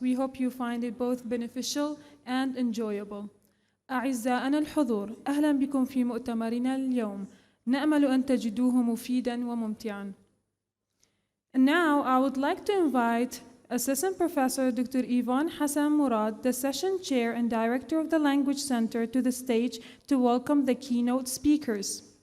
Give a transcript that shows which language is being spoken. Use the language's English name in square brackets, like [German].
[English] We hope you find it both beneficial and enjoyable. [Arabic] أعزائنا الحضور، أهلا بكم في مؤتمرنا اليوم. نأمل أن تجدوه مفيدا وممتعا. [English] And now, I would like to invite Assistant Professor Dr. Ivan Hassan Murad, the Session Chair and Director of the Language Center, to the stage to welcome the keynote speakers.